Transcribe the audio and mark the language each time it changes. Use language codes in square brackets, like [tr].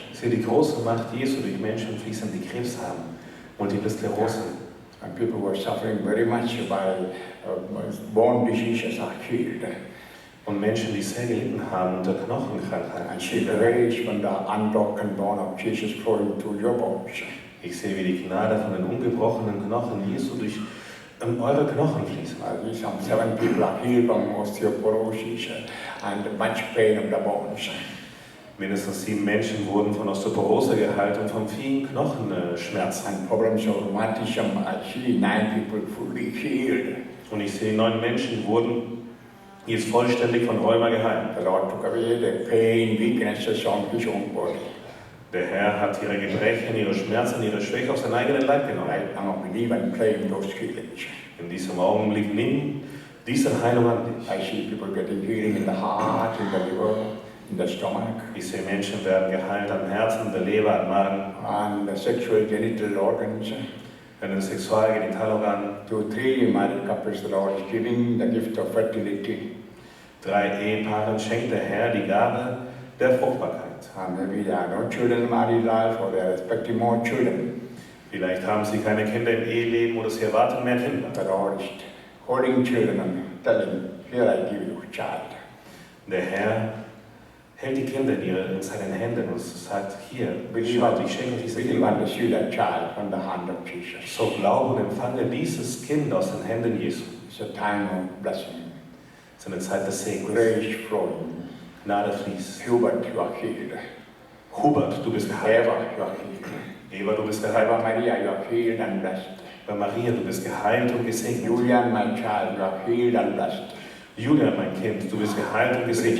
[de] Ich sehe die große Macht Jesu durch Menschen fließen, die Krebs haben, Multiple Sklerose. [en] And people who are suffering very much by bone diseases are healed. [de] Und Menschen, die sehr gelitten haben unter Knochenkrankheiten. [en] And see the grace from the unbroken bone of Jesus flowing to your bones. [de] Ich sehe, wie die Gnade von den ungebrochenen Knochen Jesu durch eure Knochen fließt. [en] Some 7 people are healed from osteoporosis and much pain of the bones. [de] Mindestens 7 Menschen wurden von Osteoporose geheilt und von vielen Knochenschmerzen. [en] And problems of rheumatism, I see 9 people fully healed. [de] Und ich sehe 9 Menschen wurden jetzt vollständig von Rheuma geheilt. [en] The Lord took away the pain, weaknesses on his own body. [de] Der Herr hat ihre Gebrechen, ihre Schmerzen, ihre Schwäche auf seinen eigenen Leib genommen. [en] Right now, believe and claim those healings. [de] In diesem Augenblick nimm diese Heilung an dich. [en] I see people getting healing in the heart, in the liver, in the stomach, [de] Ich sehe Menschen werden geheilt am Herzen, der Leber, am Magen, [en] and the sexual genital organs. [de] an den Sexualgenitalorganen. [en] To 3 married couples, the Lord is giving the gift of fertility. [de] 3 Ehepaaren schenkt der Herr die Gabe der Fruchtbarkeit. [en] And maybe there are no children in married life, or they are expecting more children. [de] Vielleicht haben sie keine Kinder im Eheleben oder sie erwarten mehr Kinder. [en] The Lord is holding children and telling, here I give you a child. [de] Der Herr hält die Kinder in seinen Händen und sagt, hier, schaut, ich schenke euch diese [en] Believe [de] Kinder. [en] and receive that child from the hand of Jesus. [de] So glauben und empfange dieses Kind aus den Händen Jesu. [en] It's a time of blessing. [de] Es ist eine Zeit des Segens. [en] Grace flowing. [de] Gnade fließt. [en] Hubert, you are healed. [de] Hubert, du bist geheilt. [en] Eva, you are healed. [de] Eva, du bist geheilt. [en] Eva Maria, you are healed and blessed. [de] Bei Maria, du bist geheilt und gesegnet. [en] Julian, my child, you are healed and blessed. [de] Julia, mein Kind, du bist geheilt und gesegnet.